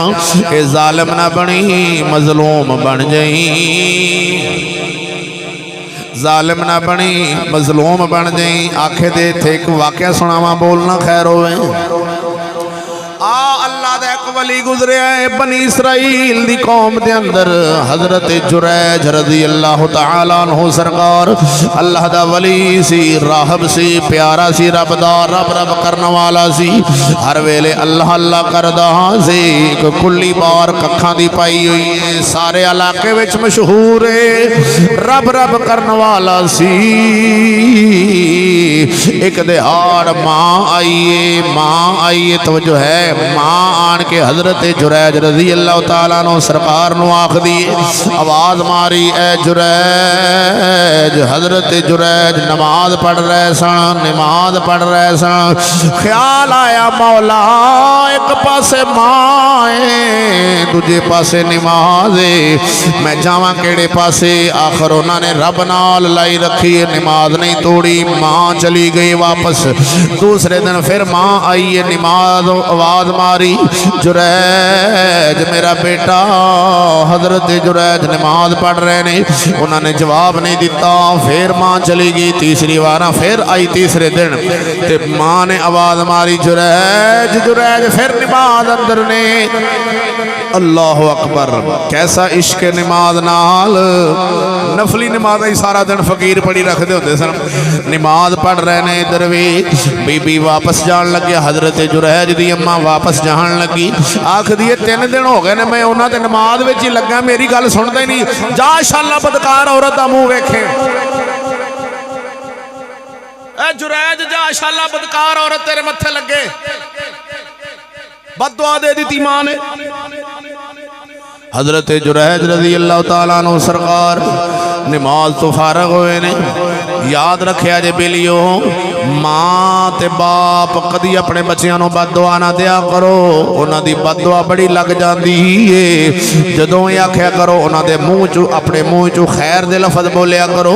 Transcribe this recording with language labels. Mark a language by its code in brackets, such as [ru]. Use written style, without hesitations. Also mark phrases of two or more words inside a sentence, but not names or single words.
[pa] یے ظالم نہ بنی مظلوم بن جائی ظالم نہ بنی مظلوم بن جائی. آکھے دے ایتھے اک واقعہ سناواں بولنا خیر ہووے۔ اللہ دا اک ولی گزریا اے بنی اسرائیل دی قوم دے اندر حضرت جریج [ar] رضي الله تعالى عنه [pa] سرکار اللہ دا ولی سی راہب سی پیارا سی رب دا رب رب کرن والا سی ہر ویلے اللہ اللہ کردا سی. اک کلی بار ککھاں دی پائی ہوئی اے سارے علاقے وچ مشہور اے رب رب کرن والا سی. اک دیہاڑ ماں آئی اے توجہ اے ماں آن کے حضرت جریج [ar] رضي الله تعالى عنه [pa] سرکار نوں آکھدی آواز ماری اے جریج. حضرت جریج نماز پڑھ رہے سن خیال آیا مولا اک پاسے ماں اے دوجے پاسے نماز اے میں جاواں کیہڑے پاسے. آخر انہوں نے رب نال لائی رکھی اے نماز نہیں توڑی ماں چلی گئی واپس. دوسرے دن پھر ماں آئی اے نماز آواز ماری جریج میرا بیٹا. حضرت جریج نماز پڑھ رہے نے انہوں نے جواب نہیں دتا. پھر ماں چلی گئی تیسری بار، پھر آئی تیسرے دن تے ماں نے آواز ماری جریج جریج، پھر نماز اندر نے. [ar] الله أكبر, [pa] کیسا عشق نماز نال. نفلی نماز ہی سارا دن فقیر پڑھی رکھتے ہوتے سن، نماز پڑھ رہے نے. ادھر بھی بی بی واپس جان لگے، حضرت جریج دی اماں واپس جان لگی. آکھدی 3 دن ہو گئے نے میں انہاں دے نماز وچ ہی لگا، میری گل سندا ہی نہیں. جا شالا بدکار عورت دا منہ ویکھے۔ اے جریج جا شالا بدکار عورت تیرے متھے لگے. بددعا دے دی ماں نے۔ حضرت جریج [ar] رضي الله تعالى عنه [pa] سرکار نماز توں فارغ ہوئے نے. یاد رکھیا جے بیلیو، ماں تے باپ کدی اپنے بچوں کو بددعا نہ دیا کرو، انہاں دی بددعا بڑی لگ جاتی ہے. جدوں یے آکھیا کرو انہاں دے منہ چوں، اپنے منہ چوں خیر دے لفظ بولیا کرو.